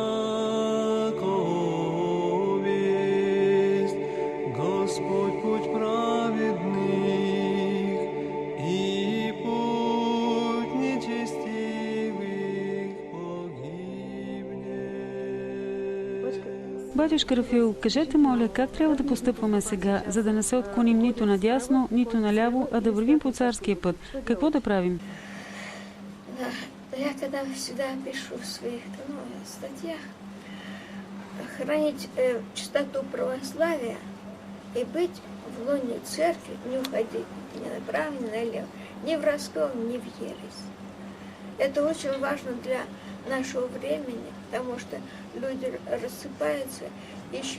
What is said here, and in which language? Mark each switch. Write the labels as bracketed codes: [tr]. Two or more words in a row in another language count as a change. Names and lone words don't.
[ru] Яков есть Господь путь праведных, и путь нечестивых погибнет. [bg] Батюшка Рафаил, кажете, моля, как трябва да постъпваме сега, за да не се отклоним нито надясно, нито наляво, а да вървим по царския път? Какво да правим? [ru] Да, я когда всегда пишу в своих статьях, хранить чистоту православия и быть в лоне церкви, не уходить ни направо, ни налево, ни в раскол, ни в ересь. Это очень важно для нашего времени, потому что люди рассыпаются, ищут,